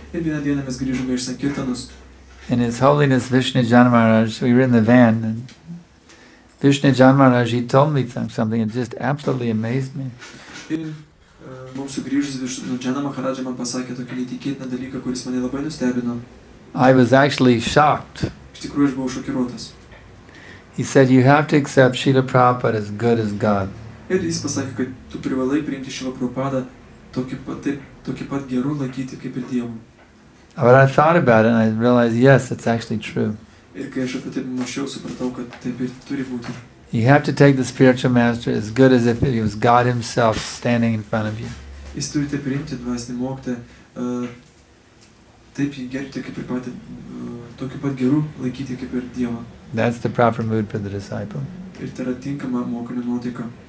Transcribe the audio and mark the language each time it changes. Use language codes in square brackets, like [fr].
[lt] Ir vieną dieną mes grįžome iš Sankirtanos. [en] and His Holiness Vishnu Jan Maharaj, we were in the van, and Vishnu Jan Maharaj, he told me something, it just absolutely amazed me. [lt] Ir mums sugrįžus Džana Maharadža man pasakė tokį neįtikėtiną dalyką, kuris mane labai nustebino. [en] I was actually shocked. [lt] Iš tikrųjų, aš buvau šokiruotas. [en] He said, you have to accept Srila Prabhupada as good as God. [lt] Ir jis pasakė, kad tu privalai priimti Šrila Prabhupadą tokį pat gerų laikyti kaip ir Dievu. [en] But I thought about it and I realized, yes, it's actually true. [lt] Ir kai aš apie tai mąsčiau, supratau, kad taip ir turi būti. [en] You have to take the spiritual master as good as if it was God himself standing in front of you. [lt] Jūs turite priimti dvasinį mokytoją, taip jį gerbti kaip ir patį, tokiu pat gerų laikyti kaip ir Dievą. [en] That's the proper mood for the disciple. [lt] Ir tai yra tinkama mokinio nuotaika.